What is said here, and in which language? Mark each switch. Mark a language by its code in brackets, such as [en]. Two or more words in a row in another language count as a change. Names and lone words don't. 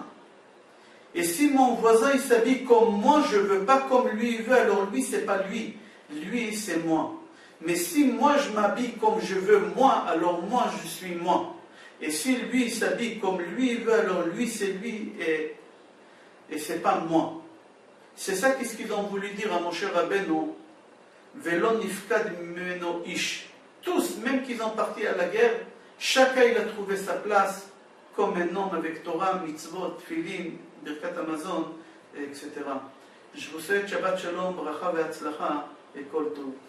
[fr] Et si mon voisin il s'habille comme moi, je ne veux pas comme lui il veut, alors lui c'est pas lui. Lui c'est moi. Mais si moi je m'habille comme je veux moi, alors moi je suis moi. Et si lui il s'habille comme lui il veut, alors lui c'est lui et c'est pas moi. C'est ça qu'est-ce qu'ils ont voulu dire à Moshe Rabbeinu. [he] ולא נפקד ממנו איש. [fr] Tous, même qu'ils ont parti à la guerre, chacun il a trouvé sa place comme un homme avec Torah, mitzvot, tfilin, [he] ברכת המזון, [fr] etc. Je vous souhaite [he] שבת שלום, ברכה והצלחה et כל טוב.